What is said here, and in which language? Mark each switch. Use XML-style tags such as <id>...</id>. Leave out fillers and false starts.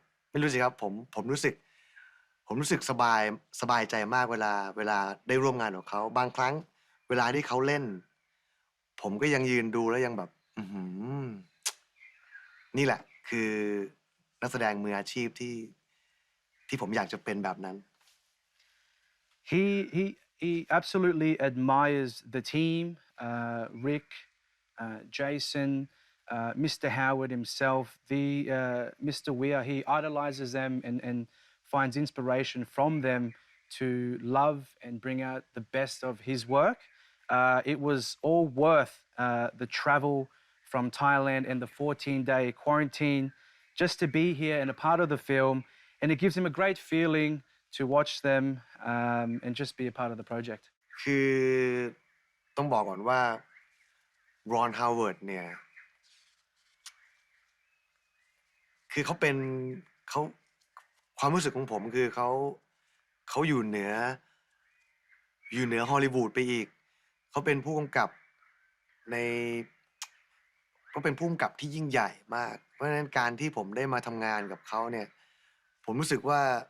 <th>ไม่รู้สิครับผมรู้สึกสบายใจมากเวลาได้ร่วมงานกับเขาบางครั้งเวลาที่เขาเล่นผมก็ยังยืนดูแล้วยังแบบนี่แหละคือนักแสดงมืออาชีพที่ผมอยากจะเป็นแบบนั้น</th> <en>He absolutely admires the team, Rick, Jason, Mr. Howard himself, Mr. Weir, he idolizes them and finds inspiration from them to love and bring out the best of his work. It was all worth the travel from Thailand and the 14-day quarantine just to be here and a part of the film. And it gives him a great feeling to watch them and just be a part of the project.</en> <th>คือต้องบอกก่อนว่ารอนฮาวเวิร์ดเนี่ยคือเขาเป็นเขาความรู้สึกของผมคือเขาอยู่เหนือฮอลลีวูดไปอีกเขาเป็นผู้กำกับในเขาเป็นผู้กำกับที่ยิ่งใหญ่มากเพราะฉะนั้นการที่ผมได้มาทำงานกับเขาเนี่ยผมรู้สึกว่า</th>